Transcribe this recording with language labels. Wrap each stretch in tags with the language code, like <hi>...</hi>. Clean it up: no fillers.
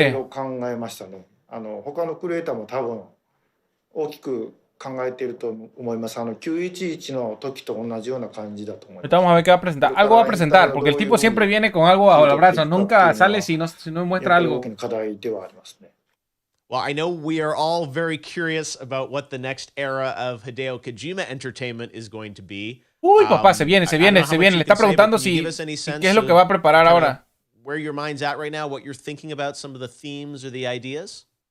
<ja>いろいろ考えましたね。他のクリエイターも多分大きく考えていると思います。 911の時と同じような感じだと思います。</ja> <es>Vamos a ver qué va a presentar. Algo va a presentar, porque el tipo siempre viene con algo bajo el brazo. Nunca sale si no muestra algo.</es> <ja>大きな課題ではありますね。</ja> <en>Well, I know we are all very curious about what the next era of Hideo Kojima Entertainment is going to be.</en> <es>Uy, papá, se viene. Le está preguntando si qué es lo que va a preparar ahora.</es> <en>Where your mind's at right now, what you're thinking about, some of the themes or the ideas?</en>